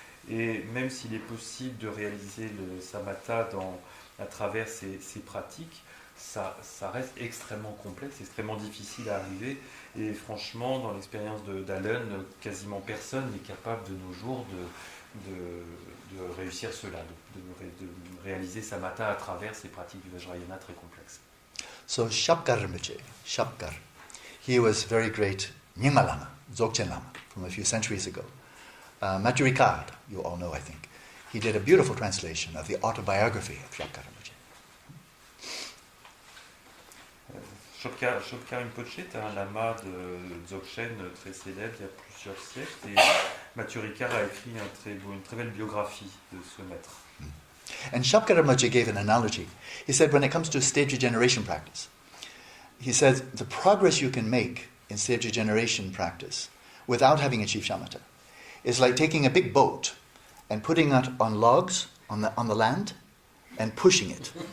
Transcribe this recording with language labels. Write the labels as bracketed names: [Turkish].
[French] Et même s'il est possible de réaliser le samatha à travers ces pratiques, ça reste extrêmement complexe, extrêmement difficile à arriver. Et franchement, dans l'expérience d'Allen, quasiment personne n'est capable de nos jours de réussir cela, de réaliser samatha à travers ces pratiques du Vajrayana très complexes. [English] So Shapkar Rinpoche, Shapkar, he was very great Nyingma Lama, Dzogchen Lama, from a few centuries ago. Matthew Ricard, you all know, I think. He did a beautiful translation of the autobiography of Shapkar Rinpoche. [French] Shapkar Rinpoche est un lama de Dzogchen très célèbre il y a plusieurs siècles et Mathieu Ricard a écrit une très belle biographie de ce maître. [English] And Shapkar Rinpoche gave an analogy. He said when it comes to stage regeneration practice, he said the progress you can make in stage regeneration practice without having achieved shamatha is like taking a big boat and putting it on logs on the land and pushing it.